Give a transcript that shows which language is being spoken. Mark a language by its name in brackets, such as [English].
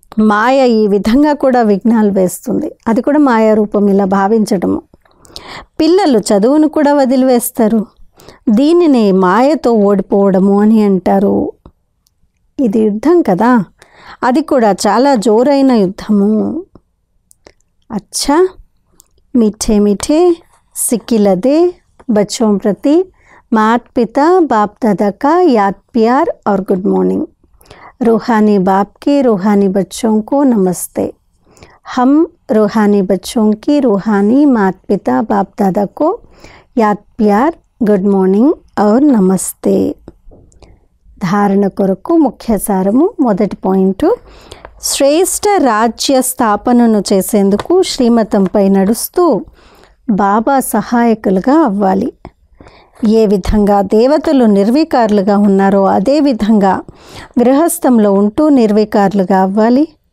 [Telugu] మాయ ఈ విధంగా కూడా విఘ్నాలు వేస్తుంది. అది కూడా మాయా రూపం ఇలా భావించడము. పిల్లలు చదువును కూడా వదిలివేస్తారు. దీనినే మాయతో ఓడిపోవడము అని అంటారు. ఇది యుద్ధం కదా, అది కూడా చాలా జోరైన యుద్ధము. [Hindi] అచ్చా, మీఠే మీఠే सिक्किलदे बच्चों प्रति मात पिता बाप दादा का याद प्यार और गुड मॉर्निंग। रूहानी बाप के रूहानी बच्चों को नमस्ते। हम रूहानी बच्चों की रूहानी मात पिता बाप दादा को याद प्यार, गुड मॉर्निंग और नमस्ते। [Telugu] धारण కొరకు ముఖ్య సారము. మొదటి పాయింట్, శ్రేష్ఠ రాజ్య స్థాపనను చేసేందుకు శ్రీమతంపై నడుస్తూ బాబా సహాయకులుగా అవ్వాలి. ఏ విధంగా దేవతలు నిర్వికారులుగా ఉన్నారో అదే విధంగా గృహస్థంలో ఉంటూ నిర్వికారులుగా అవ్వాలి.